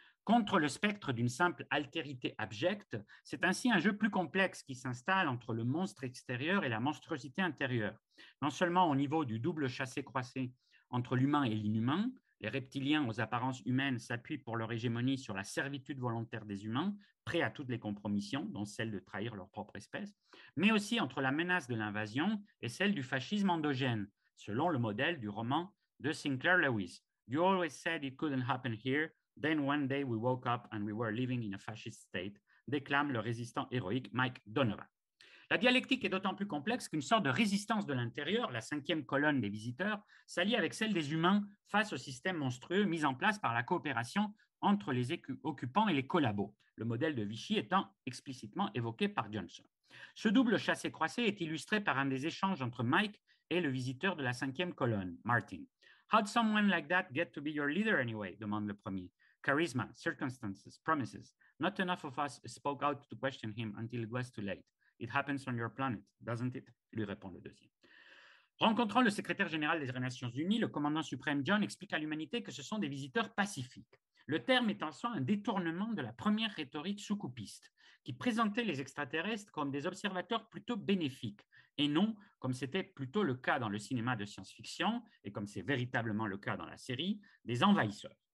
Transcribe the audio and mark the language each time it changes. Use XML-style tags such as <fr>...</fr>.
<fr>Contre le spectre d'une simple altérité abjecte, c'est ainsi un jeu plus complexe qui s'installe entre le monstre extérieur et la monstruosité intérieure, non seulement au niveau du double chassé-croisé entre l'humain et l'inhumain. Les reptiliens aux apparences humaines s'appuient pour leur hégémonie sur la servitude volontaire des humains, prêts à toutes les compromissions, dont celle de trahir leur propre espèce, mais aussi entre la menace de l'invasion et celle du fascisme endogène, selon le modèle du roman de Sinclair Lewis.</fr> <en>You always said it couldn't happen here, then one day we woke up and we were living in a fascist state,</en> <fr>déclame le résistant héroïque Mike Donovan. La dialectique est d'autant plus complexe qu'une sorte de résistance de l'intérieur, la cinquième colonne des visiteurs, s'allie avec celle des humains face au système monstrueux mis en place par la coopération entre les occupants et les collabos, le modèle de Vichy étant explicitement évoqué par Johnson. Ce double chassé-croisé est illustré par un des échanges entre Mike et le visiteur de la cinquième colonne, Martin.</fr> <en>How'd someone like that get to be your leader anyway?</en> <fr>Demande le premier.</fr> <en>Charisma, circumstances, promises. Not enough of us spoke out to question him until it was too late. It happens on your planet, doesn't it?</en> <fr>Lui répond le deuxième. Rencontrant le secrétaire général des Nations Unies, le commandant suprême John explique à l'humanité que ce sont des visiteurs pacifiques. Le terme est en soi un détournement de la première rhétorique sous-coupiste, qui présentait les extraterrestres comme des observateurs plutôt bénéfiques, et non, comme c'était plutôt le cas dans le cinéma de science-fiction, et comme c'est véritablement le cas dans la série, des envahisseurs.</fr>